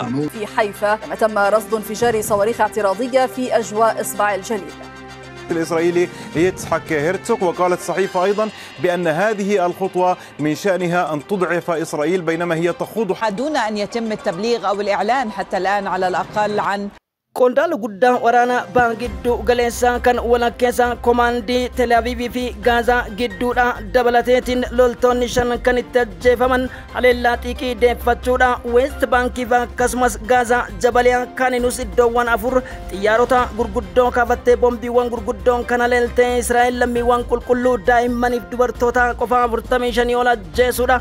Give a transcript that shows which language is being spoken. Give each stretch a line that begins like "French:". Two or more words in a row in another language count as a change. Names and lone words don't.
Arabic: في حيفا تم رصد انفجار صواريخ اعتراضية في أجواء إصبع الجليل. الإسرائيلي يتسحك هيرتسوك، وقالت الصحيفة أيضا بأن هذه الخطوة من شأنها أن تضعف إسرائيل بينما هي تخوض دون أن يتم التبليغ أو الإعلان حتى الآن على الأقل عن
Oromo: Qondaala guddaa waraana ba'aa giddu galeessaa kan walakkeessa komaandii Tel Aviivii fi Gaazaa gidduudha dabalateetiin loltoonni 5 kan itti ajjeefaman haleellaa xiiqii deeffachuudha. Weest Baankiif akkasumas Gaazaa Jabaliyaa kaninus iddoowwan 4 xiyyaarota gurguddoo kaafattee boombiiwwan gurguddoon kan haleeltee Israa'el lammiiwwan qulqulluu daa'immaniif dubartoota qofa 45 ol ajjeesuudha.